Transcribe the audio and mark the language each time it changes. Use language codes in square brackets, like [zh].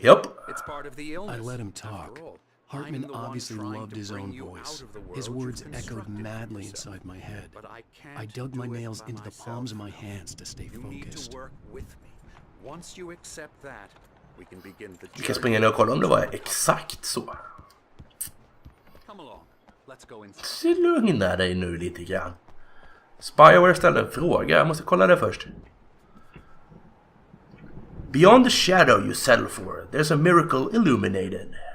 [en] Yep. It's part of the illness. I let him talk. Hartman obviously loved his own voice. His words echoed madly inside my head. I dug my nails into the palms of my hands to stay focused. You need to work with me. Once you accept that, we can begin the [sv] Vi kan springa ner och kolla om det var exakt så. [en] Come along. Let's go inside. [sv] Så lugna dig nu lite grann. Spyware ställde en fråga. Jag måste kolla det först. [en] Beyond the shadow you settle for, there's a miracle illuminated.